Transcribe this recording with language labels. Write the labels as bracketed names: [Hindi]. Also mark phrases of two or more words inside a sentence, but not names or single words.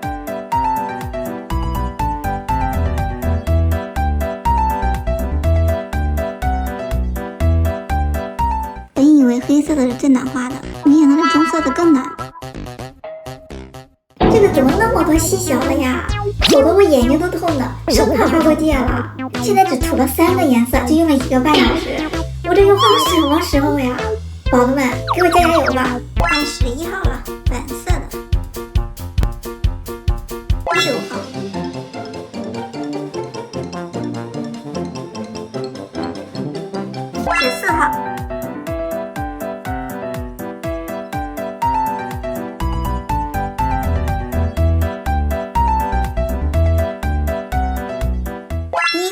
[Chinese] 本以為黑色的是最難畫的，没想到是棕色的更難。這個怎麼那麼多細小了呀？搞得我眼睛都痛了，生怕畫過界了。現在只塗了3個顏色，就用了1個半小時。我這又畫到什麼時候呀？寶子們，給我加加油吧！快11號了，粉色的。9 號。14號。1